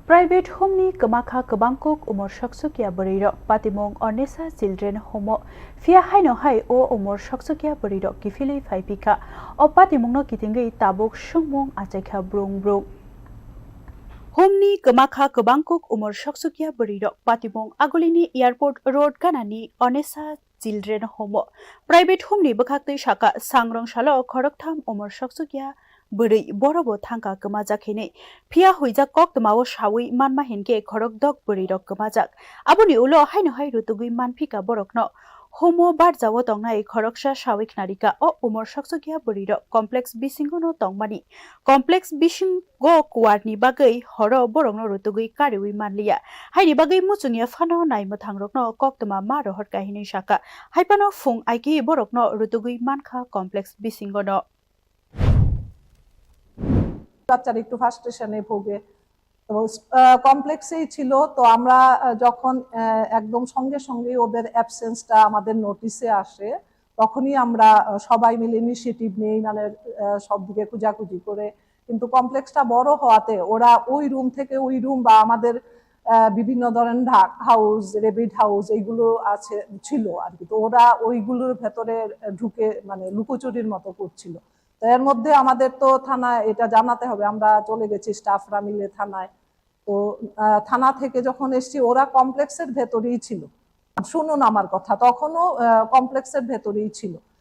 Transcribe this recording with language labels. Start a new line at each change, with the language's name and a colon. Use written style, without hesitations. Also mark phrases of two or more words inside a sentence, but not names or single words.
Kok Borok: Private Homeni kahamkha kwbangkuk umor soksuya bwrwirok patimungno onesa
English: children home
Kok Borok: fia haino hai o umor soksuya bwrwirok kifili phaipika o patimungno kitingwi tabuk swngmung achaikha bwrwrok Homeni kahamkha kwbangkuk umor soksuya bwrwirok patimung agulini
English: airport road
Kok Borok: ganani onesa
English: children home private
Kok Borok: homeni bwkhaktwi saka sangrong khoroktham umor soksuya bwrwi borobo thangka kwmajakhini phia huijak koktwmao sawi manma hinke khorokdok bwrwirok kwmajak aboni ulo haino hai rutugui manphika borokno homo barjao tongnai khoroksa sawi khnarika o umor soksuya bwrwirok complex bisingono tongmani complex bisingo kuarni bagui horo borokno rutugui kariwi manliya haini bagui muchungya phano naimothangrokno koktwma ma rohor kahini saka haipano phung aiki borokno rutugui mankha complex bisingono
Bangla: বাচ্চারা একটু ফ্রাস্ট্রেশনে ভোগে তো কমপ্লেক্সেই ছিল তো আমরা যখন একদম সঙ্গে সঙ্গে ওদের অ্যাবসেন্সটা আমাদের নোটিসে আসে তখনই আমরা সবাই মিলে ইনিশিয়েটিভ নেই মানে সব দিকে খোঁজাখুঁজি করে কিন্তু কমপ্লেক্সটা বড় হওয়াতে ওরা ওই রুম থেকে ওই রুম বা আমাদের বিভিন্ন ধরনের
English: duck house rabbit house
Bangla: এইগুলো আছে ছিল আর কি তো ওরা ওইগুলোর ভেতরে ঢুকে মানে লুকোচুরির মতো করছিল তো এর মধ্যে আমাদের তো থানায় এটা জানাতে হবে আমরা চলে গেছি স্টাফরা মিলে থানায় তো থানা থেকে যখন এসেছি ওরা কমপ্লেক্সের ভেতরেই ছিল শুনুন আমার কথা তখনও কমপ্লেক্সের ভেতরেই ছিল